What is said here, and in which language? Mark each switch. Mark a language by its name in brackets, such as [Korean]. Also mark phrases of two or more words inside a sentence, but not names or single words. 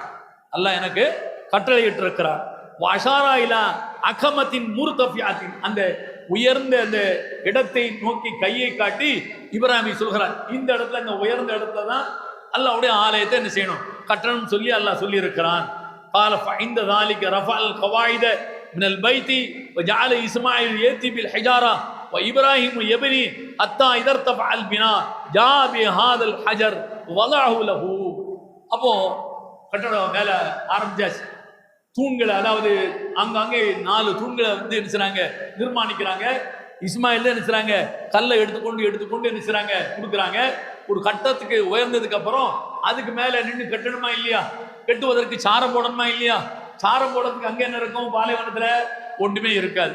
[Tamil] அல்லாஹ் எனக்கு கட்டளையிட்டிருக்கிறார். [Arabic] وأشار إلى أكمة مرتفعة, [Tamil] அந்த உயர்ந்த அந்த இடத்தை நோக்கி கையை காட்டி இப்ராஹிம் சொல்கிறார், இந்த இடத்துல, இந்த உயர்ந்த இடத்துல தான் அல்லாஹ்வுடைய ஆலயத்தை என்ன செய்யணும், கட்டணும் சொல்லி அல்லாஹ் சொல்லி இருக்கிறான். [Arabic] قال فعند ذلك رفع القواعد من البيت وجعل اسماعيل ياتي بالحجاره وابراهيم يبني حتى اذا ارتفع البناء جاء بهذا الحجر وضعه له. [Tamil] அப்போ கட்டடம் மேல ஆரம்பிச்சாச்சு. தூண்களை, அதாவது அங்கங்கே 4 தூண்களை வந்து என்ன செய்றாங்க, நிர்மாணிக்கிறாங்க. இஸ்மாயில் என்ன செய்றாங்க, கல்லை எடுத்துக்கொண்டு என்ன செய்றாங்க, கொடுக்குறாங்க. ஒரு கட்டத்துக்கு உயர்ந்ததுக்கு அப்புறம் அதுக்கு மேல நின்று கட்டணுமா இல்லையா, கட்டுவதற்கு சாரம் போடணுமா இல்லையா, சாரம் போடுறதுக்கு அங்க என்ன இருக்கும், பாலைவனத்துல ஒன்றுமே இருக்காது.